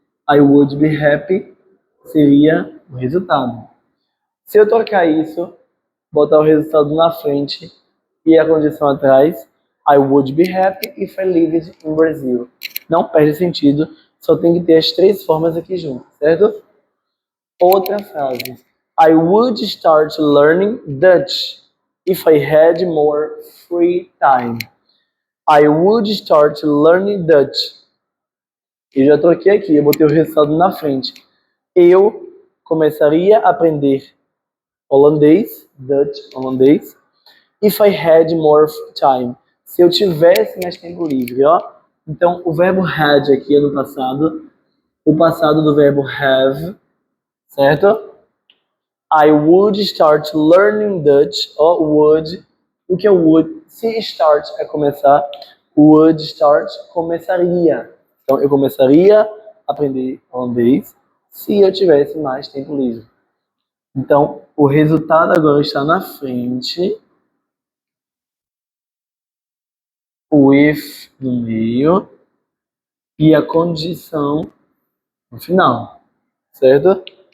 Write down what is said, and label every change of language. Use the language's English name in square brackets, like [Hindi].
[English] I would be happy [Portuguese] seria o resultado. Se eu trocar isso, botar o resultado na frente e a condição atrás, [English] I would be happy if I lived in Brazil. [Portuguese] Não perde sentido, só tem que ter as três formas aqui juntas, certo? Outra frase. [English] I would start learning Dutch if I had more free time. I would start learning Dutch. [Portuguese] Eu já troquei aqui, eu botei o resultado na frente. Eu começaria a aprender holandês, Dutch, holandês, [English] if I had more time. [Portuguese] Se eu tivesse mais tempo livre, ó. Então, o verbo had aqui é no passado, o passado do verbo have, certo? [English] I would start learning Dutch, ó, would. [Portuguese] O que é would? Se start é começar, would start começaria. Então, eu começaria a aprender holandês se eu tivesse mais tempo livre. Então, o resultado agora está na frente, o if no meio e a condição no final, certo?